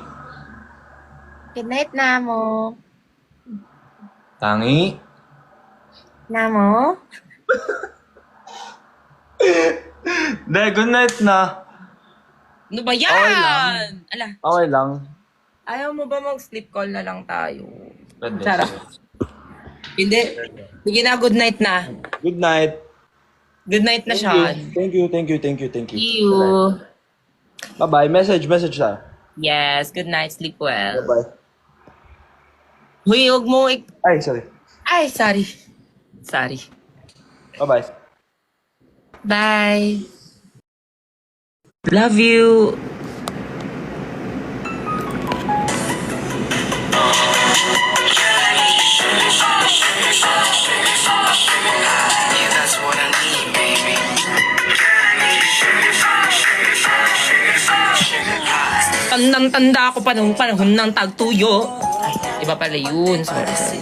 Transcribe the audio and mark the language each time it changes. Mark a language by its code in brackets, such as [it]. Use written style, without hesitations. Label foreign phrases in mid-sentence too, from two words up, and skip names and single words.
[en] Good night, Namo. [tl] Tangi. Namo? Hindi, [en] good night [tl] na. Ano ba yan? Okay lang. Ala, Okay lang. ayaw mo ba mag- [en] sleep call [tl] na lang tayo? Pwede. Sarap. Hindi. Sige na, [en] good night na. Good night. Good night na, Sean. Thank you. See you. Bye-bye. Message na. Yes, good night. Sleep well. Bye-bye. [tl] Huy, huwag mo [en] Ay, sorry. Ay, sorry. Bye-bye. Bye. Love you. Yeah, that's what I need, baby. [tl] Tandang-tanda ako pa nung panahon ng tagtuyo. Ay, iba pala yun. Sorry.